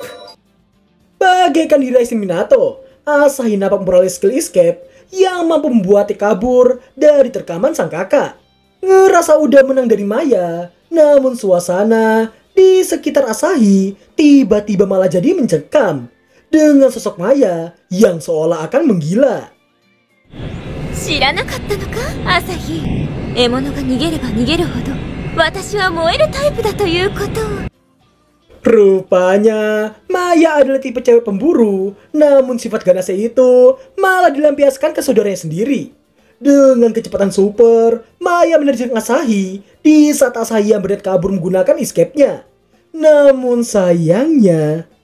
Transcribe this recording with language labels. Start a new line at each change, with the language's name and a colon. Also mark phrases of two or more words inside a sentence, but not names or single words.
Indonesian: Bagaikan di Rising Minato, Asahi nampak memperoleh
English: skill escape
Indonesian: yang mampu membuatnya kabur dari terkaman sang kakak. Ngerasa udah menang dari Maya, namun suasana di sekitar Asahi tiba-tiba malah jadi mencekam. dengan sosok Maya yang seolah akan menggila.
Japanese: 知らなかったのか、朝日。獲物が逃げれば逃げるほど私は燃えるタイプだということを。
Indonesian: Rupanya Maya adalah tipe cewek pemburu, namun sifat ganasnya itu malah dilampiaskan ke saudaranya sendiri. Dengan kecepatan super, Maya menerjang Asahi di saat Asahi yang berniat kabur menggunakan escape-nya. Namun sayangnya...